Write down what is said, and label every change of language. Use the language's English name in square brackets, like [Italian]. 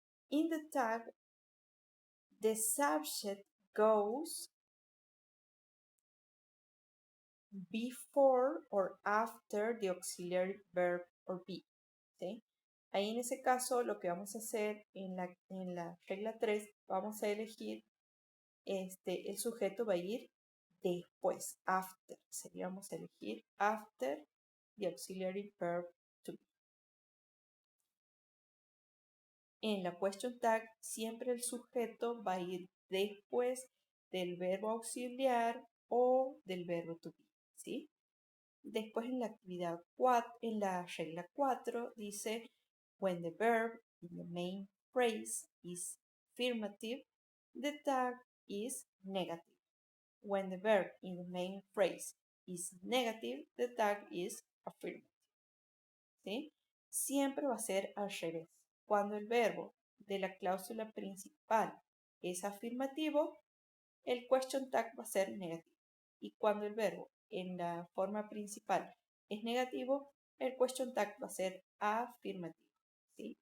[English] In the tag, the subject goes before or after the auxiliary verb or be, [Spanish] ¿sí? Ahí en ese caso lo que vamos a hacer en la regla 3, vamos a elegir el sujeto va a ir después, after. Seríamos elegir [English] after the auxiliary verb to be. [Spanish] En la question tag siempre el sujeto va a ir después del verbo auxiliar o del verbo to be, ¿sí? Después en la actividad 4, en la regla 4 dice [English] when the verb in the main phrase is affirmative, the tag is negative. When the verb in the main phrase is negative, the tag is affirmative. [Spanish] ¿Sí? Siempre va a ser al revés. Cuando el verbo de la cláusula principal es afirmativo, el question tag va a ser negativo. Y cuando el verbo en la forma principal es negativo, el question tag va a ser afirmativo, ¿sí?